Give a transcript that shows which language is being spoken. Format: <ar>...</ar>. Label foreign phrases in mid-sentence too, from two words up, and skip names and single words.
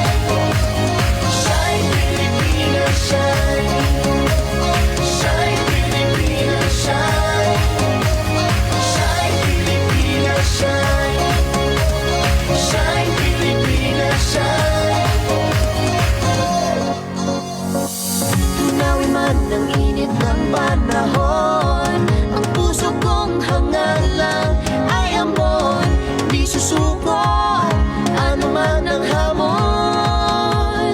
<en>Shine, Pilipinas, shine. Shine, Pilipinas, shine. Shine, Pilipinas, shine. Shine, Pilipinas, shine.</en> <tl>Tunawin man ng init ng panahon, ang puso kong hangal lang ay amon, di susuko ano man ang hamon.</tl>